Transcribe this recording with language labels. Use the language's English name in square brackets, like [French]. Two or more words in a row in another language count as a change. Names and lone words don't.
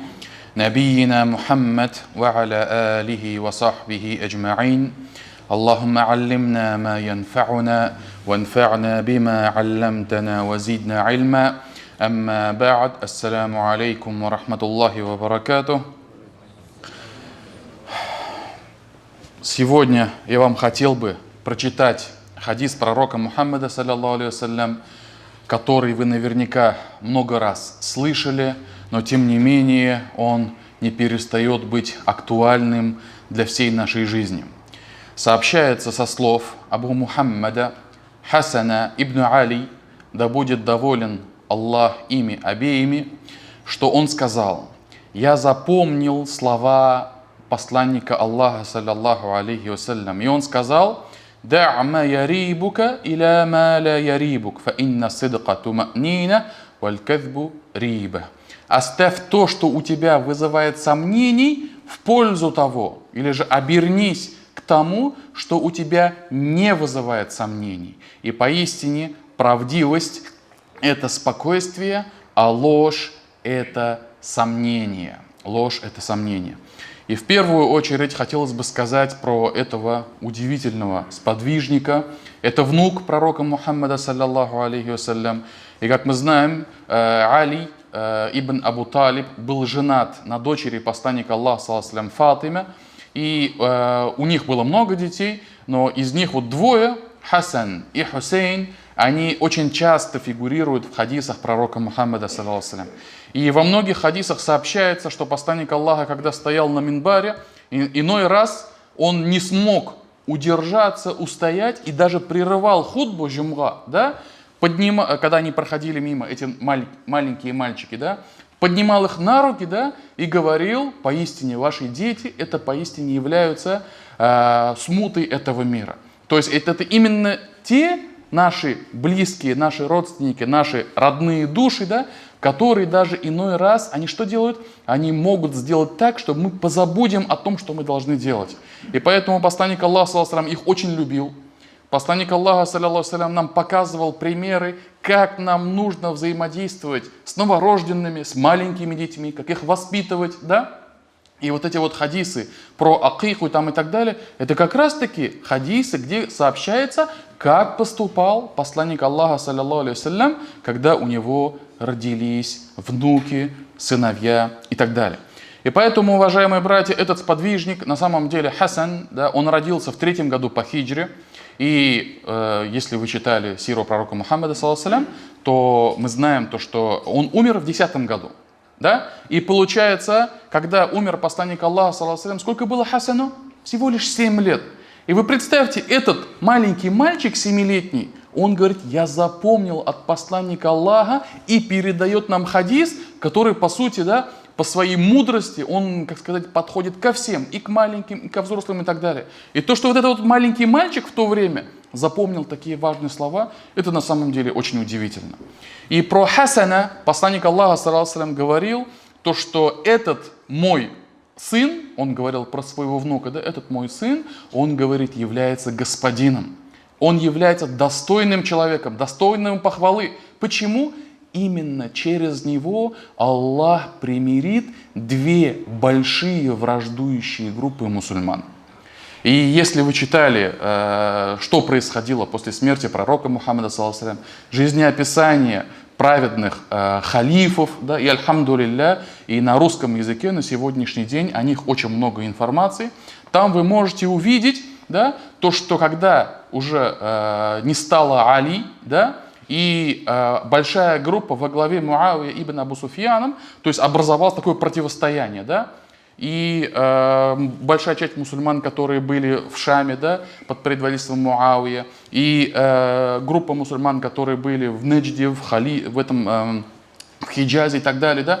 [Arabic] نبينا محمد وعلى آله وصحبه أجمعين. اللهم علمنا ما ينفعنا وانفعنا بما علمتنا وزدنا علما. أما بعد. السلام عليكم ورحمة الله وبركاته. [Russian] Сегодня я вам хотел бы прочитать хадис пророка Мухаммада, [Arabic] صلى الله عليه وسلم, [Russian] который вы наверняка много раз слышали, но тем не менее он не перестает быть актуальным для всей нашей жизни. Сообщается со слов Абу Мухаммада Хасана ибн Али, да будет доволен Аллах ими обеими, что он сказал: «Я запомнил слова посланника Аллаха, [Arabic] صلى الله عليه وسلم, [Russian] и он сказал: [Arabic] «دع ما يريبك إلى ما لا يريبك فإن الصدق طمأنينة والكذب ريبة». [Russian] Оставь то, что у тебя вызывает сомнений, в пользу того, или же обернись к тому, что у тебя не вызывает сомнений. И поистине правдивость – это спокойствие, а ложь – это сомнение. Ложь – это сомнение. И в первую очередь хотелось бы сказать про этого удивительного сподвижника. Это внук пророка Мухаммада, [Arabic] صلى الله عليه وسلم. [Russian] И как мы знаем, Али ибн Абу Талиб был женат на дочери посланника Аллаха, [Arabic] صلى الله عليه وسلم, [Russian] Фатиме. И у них было много детей, но из них вот двое, Хасан и Хусейн, они очень часто фигурируют в хадисах пророка Мухаммада, [Arabic] صلى الله عليه وسلم. [Russian] И во многих хадисах сообщается, что посланник Аллаха, когда стоял на минбаре, иной раз он не смог удержаться, устоять и даже прерывал хутбу джумга, да, когда они проходили мимо, эти маленькие мальчики, да, поднимал их на руки, да, и говорил: поистине ваши дети, это поистине являются смутой этого мира. То есть это именно те наши близкие, наши родственники, наши родные души, да, которые даже иной раз, они что делают? Они могут сделать так, что мы позабудем о том, что мы должны делать. И поэтому посланник Аллаха, [Arabic] صلى الله عليه وسلم, [Russian] их очень любил. Посланник Аллаха, [Arabic] صلى الله عليه وسلم, [Russian] нам показывал примеры, как нам нужно взаимодействовать с новорожденными, с маленькими детьми, как их воспитывать, да? И вот эти вот хадисы про акиху там и так далее, это как раз таки хадисы, где сообщается, как поступал посланник Аллаха, [Arabic] صلى الله عليه وسلم, [Russian] когда у него родились внуки, сыновья и так далее. И поэтому, уважаемые братья, этот сподвижник, на самом деле Хасан, да, он родился в 3-м году по хиджре. И если вы читали сиру пророка Мухаммада, [Arabic] صلى الله عليه وسلم, [Russian] то мы знаем то, что он умер в 10-м году. Да? И получается, когда умер посланник Аллаха, [Arabic] صلى الله عليه وسلم, [Russian] сколько было Хасану? Всего лишь 7 лет. И вы представьте, этот маленький мальчик 7-летний, он говорит: я запомнил от посланника Аллаха, и передает нам хадис, который, по сути, да, по своей мудрости, он, как сказать, подходит ко всем, и к маленьким, и ко взрослым, и так далее. И то, что вот этот вот маленький мальчик в то время запомнил такие важные слова, это на самом деле очень удивительно. И про Хасана посланник Аллаха, [Arabic] صلى الله عليه وسلم, [Russian] говорил, то, что этот мой сын, он говорил про своего внука, да, этот мой сын, он говорит, является господином. Он является достойным человеком, достойным похвалы. Почему? Именно через него Аллах примирит две большие враждующие группы мусульман. И если вы читали, что происходило после смерти пророка Мухаммада, [Arabic] صلى الله عليه وسلم, [Russian] жизнеописание праведных халифов, да, и альхамдулилля, и на русском языке на сегодняшний день о них очень много информации, там вы можете увидеть, да, то, что когда уже не стало Али, да, и большая группа во главе Муавия ибн Абу Суфьяном, то есть образовалось такое противостояние, да, и большая часть мусульман, которые были в Шаме, да, под предводительством Муавия, и группа мусульман, которые были в Неджде, в Хиджазе и так далее, да.